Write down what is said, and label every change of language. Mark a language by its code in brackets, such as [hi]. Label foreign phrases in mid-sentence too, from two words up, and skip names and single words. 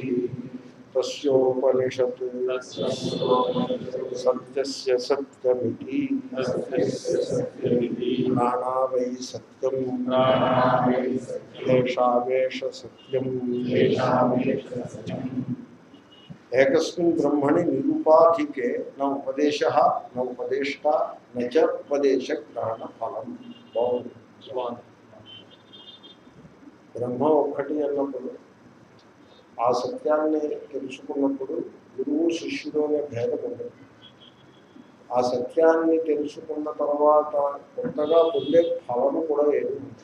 [sa] तस्योपनिषत् सत्यस्य सत्यमिति नाना वै सत्यं येषावेष सत्यं एकस्मिन् ब्रह्मणि निरुपाधिके न उपदेशः न उपदेष्टा न च उपदेशग्रहणफलम्। [te] బ్రహ్మ ఒక్కటి అన్నప్పుడు ఆ సత్యాన్ని తెలుసుకున్నప్పుడు గురువు శిష్యుడు అనే భేదం ఉండదు. ఆ సత్యాన్ని తెలుసుకున్న తర్వాత కొత్తగా పొందే ఫలము కూడా ఏమి ఉంటుంది.